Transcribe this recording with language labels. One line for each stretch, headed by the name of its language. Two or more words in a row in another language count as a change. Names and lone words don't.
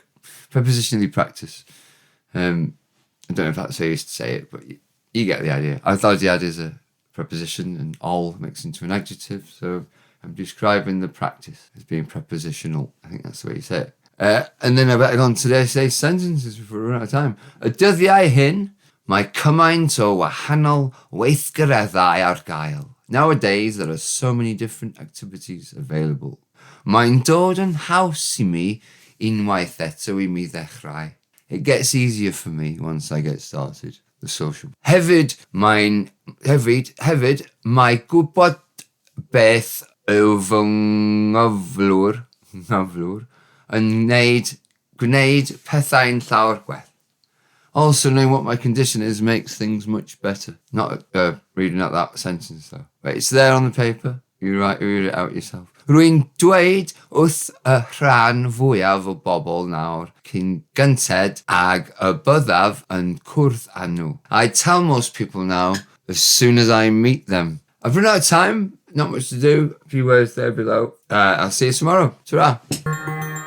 English: Prepositionally practice. I don't know if that's how you used to say it, but you get the idea. Ymarfer is a preposition and all mixed into an adjective. So I'm describing the practice as being prepositional. I think that's the way you say it. And then I better go on to today's sentences before we run out of time.
Welsh: Y dyddiau hyn, mae cymaint o wahanol weithgareddau ar gael.
English: Nowadays, there are so many different activities available.
Welsh: Mae'n dod yn haws I mi unwaith eto I mi ddechrau.
English: It gets easier for me once I get started. The social.
Welsh: Hefyd, mae gwybod beth yw fy nghyflwr yn gwneud pethau'n llawer gwell.
English: Also, knowing what my condition is makes things much better. Not reading out that sentence though. But it's there on the paper. You read it out yourself.
Welsh: Rwy'n dweud wrth y rhan fwyaf o bobl nawr cyn gynted ag y byddaf yn cwrdd â nhw.
English: I tell most people now as soon as I meet them. I've run out of time. Not much to do. A few words there below. I'll see you tomorrow. Ta-ra.